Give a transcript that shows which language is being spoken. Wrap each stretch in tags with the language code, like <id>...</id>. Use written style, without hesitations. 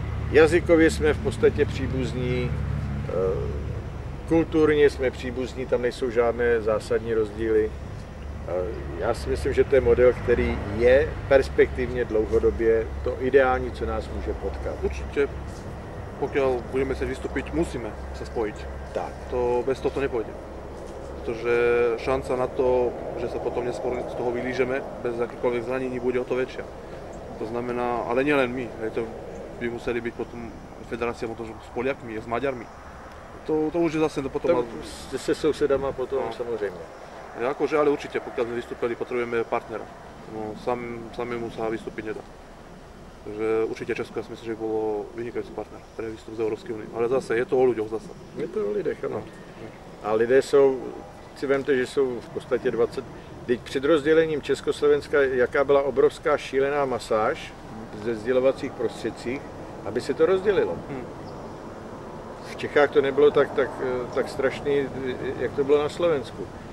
<cs>Jazykově jsme v podstatě příbuzní, kulturně jsme příbuzní, tam nejsou žádné zásadní rozdíly. Já si myslím, že to je model, který je perspektivně dlouhodobě to ideální, co nás může potkat.</cs> <sk>Určitě, pokiaľ budeme chcieť vystúpiť, musíme sa spojiť. Tak. To bez toho to nepôjde. Pretože šanca na to, že sa potom neskôr z toho vylížeme, bez akýchkoľvek zranení, bude o to väčšia. To znamená, ale nielen my, to by museli byť potom federácia možno s Poliakmi, s Maďarmi. To už je zase potom...</sk> <cs>Se sousedama potom samozřejmě.</cs> <sk>Akože, ale určite, pokiaľ sme vystúpili, potrebujeme partnera. No, samému sa vystúpiť nedá. Takže určite Česko, ja si myslím, že bolo vynikajúci partner pre výstup z Európskej únie. Ale zase, je to o ľuďoch zase.</sk> <cs>Je to o lidech, ano. A lidé jsou, si vemte, že jsou v podstatě 20... Teď před rozdělením Československa, jaká byla obrovská šílená masáž ze sdělovacích prostředcích, aby se to rozdělilo. V Čechách to nebylo tak strašný, jak to bylo na Slovensku.</cs>